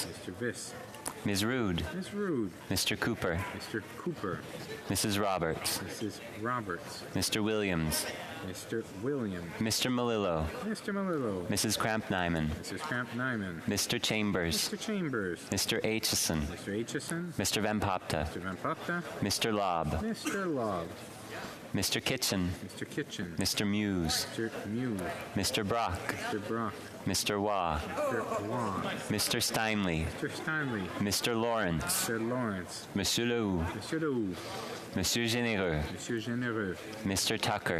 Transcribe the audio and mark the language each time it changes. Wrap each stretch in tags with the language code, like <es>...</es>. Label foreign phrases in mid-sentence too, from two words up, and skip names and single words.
<en>Mr. Viss. Ms. Rood. Ms. Rood. Mr. Cooper. Mr. Cooper. Mrs. Roberts. Mrs. Roberts. Mr. Williams. Mr. Williams. Mr. Malillo. Mr. Malillo. Mrs. Cramp-Nyman. Mrs. Cramp-Nyman. Mr. Chambers. Mr. Chambers. Mr. Aitchison. Mr. Aitchison. Mr. Van Popta. Mr. Van Popta. Mr. Lobb. Mr. Lobb. Mr. Kitchen. Mr. Kitchen. Mr. Muse. Mr. Muse. Mr. Brock. Mr. Brock. Mr. Waugh. Mr. Waugh. Mr. Steinley. Mr. Steinley. Mr. Lawrence. Mr. Lawrence. Monsieur Lehoux. Monsieur Lehoux. Monsieur Généreux. Monsieur Généreux. Mr. Tucker.</en>